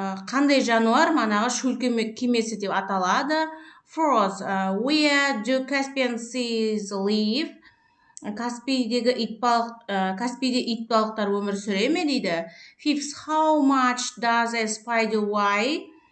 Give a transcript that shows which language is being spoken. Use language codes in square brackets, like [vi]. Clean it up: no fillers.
[kk] Қандай жануар манағы шөл кемесі деп аталады. [en] Fourth, where do Caspian seas live? [kk] Каспийде итбалықтар өмір сүре ме дейді. [en] Fifth, how much does a spider weigh?